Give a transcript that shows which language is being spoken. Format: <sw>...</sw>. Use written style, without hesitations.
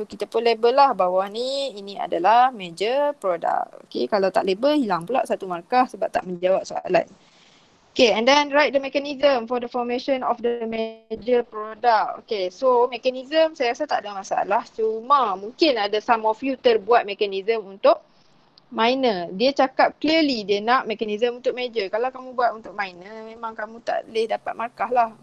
<ms>So kita pun label lah bawah ni, ini adalah major product. Okay, kalau tak label, hilang pula 1 markah sebab tak menjawab soalan.</ms> <en>Okay, and then write the mechanism for the formation of the major product.</en> <ms>Okay, so mechanism saya rasa tak ada masalah. Cuma mungkin ada</ms> <en>some of you</en> <ms>terbuat mechanism untuk minor. Dia cakap clearly dia nak mechanism untuk major. Kalau kamu buat untuk minor, memang kamu tak boleh dapat markah lah.</ms>